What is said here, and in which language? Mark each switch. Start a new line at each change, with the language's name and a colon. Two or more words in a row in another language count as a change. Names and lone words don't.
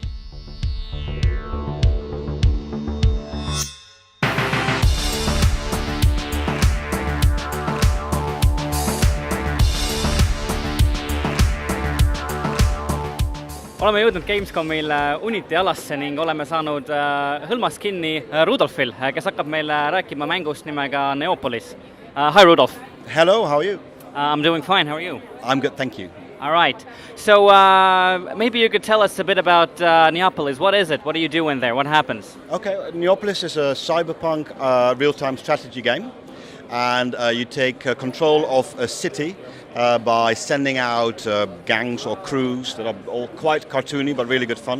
Estonian: Oleme jõudnud Gamescomil Unity alasse ning oleme saanud hõlmast kinni Rudolfil, kes hakkab meile rääkima mängust nimega Neopolis.
English: Hi Rudolf. Hello, how are you? I'm doing fine, how are you? I'm good, thank you. All right. So maybe you could tell us a bit about Neopolis. What is it? What do you do in there? What happens? Okay, Neopolis is a cyberpunk real-time strategy game. And you take control of a city by sending out gangs or crews that are all quite cartoony but really good fun.